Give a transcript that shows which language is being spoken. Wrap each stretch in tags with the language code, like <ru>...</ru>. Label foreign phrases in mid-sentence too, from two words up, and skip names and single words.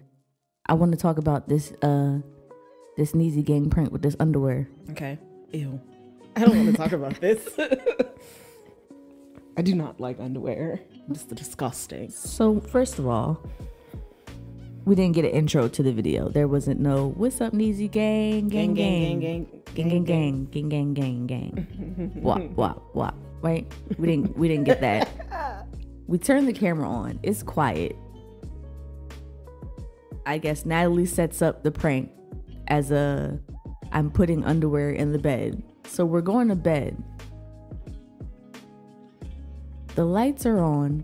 <en>I want to talk about this Neezy gang prank with this underwear. Okay. Ew. I don't want to talk about this. I do not like underwear. It's disgusting. So, first of all, we didn't get an intro to the video. There wasn't no, what's up, Neezy gang, gang, gang, gang, gang, gang, gang, gang, gang, gang, gang. Wop, wop, wop. Right? We didn't get that. We turned the camera on. It's quiet. I guess Natalie sets up the prank as I'm putting underwear in the bed. So we're going to bed. The lights are on.</en>